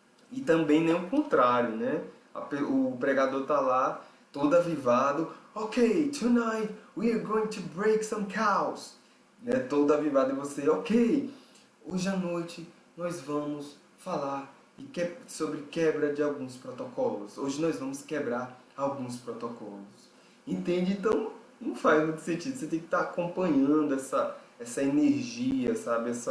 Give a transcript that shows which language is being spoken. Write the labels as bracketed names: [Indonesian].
[Portuguese] E também nem o contrário, né? O pregador tá lá, todo avivado. [English] Ok, tonight we are going to break some cows. [Portuguese] Né? Todo avivado e você, ok, hoje à noite nós vamos falar sobre quebra de alguns protocolos. Hoje nós vamos quebrar alguns protocolos. Entende? Então, não faz muito sentido. Você tem que estar acompanhando essa energia, sabe?